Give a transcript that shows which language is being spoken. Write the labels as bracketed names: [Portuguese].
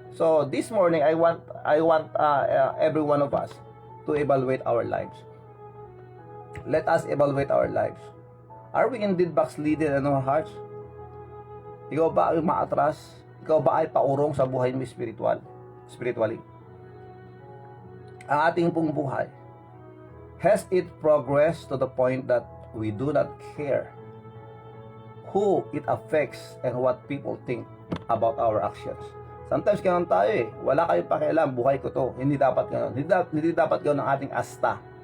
[English] So this morning, I want every one of us to evaluate our lives. Let us evaluate our lives. Are we indeed backslidden in our hearts? [Filipino] Ikaw ba ay maatras? Ikaw ba ay paurong sa buhay mo spiritually? Ang ating pong buhay, [English] has it progressed to the point that we do not care who it affects and what people think about our actions? [Filipino] Sometimes ganun tayo eh. Wala kayong pakialam, buhay ko to. Hindi dapat ganun. Hindi dapat ganun ang ating asta.